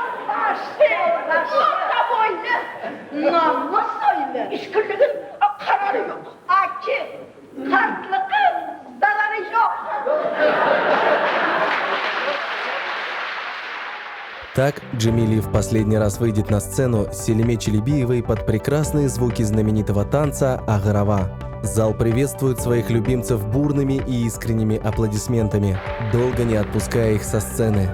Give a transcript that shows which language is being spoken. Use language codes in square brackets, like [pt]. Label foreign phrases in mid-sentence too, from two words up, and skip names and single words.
[crh] başlı, orta boylu, namlu soylu, işkırlığın kararı yok, aki, kartlığın zararı yok. [ru] Так Джемилев в последний раз выйдет на сцену с Селиме Челебиевой под прекрасные звуки знаменитого танца «Агарава». Зал приветствует своих любимцев бурными и искренними аплодисментами, долго не отпуская их со сцены.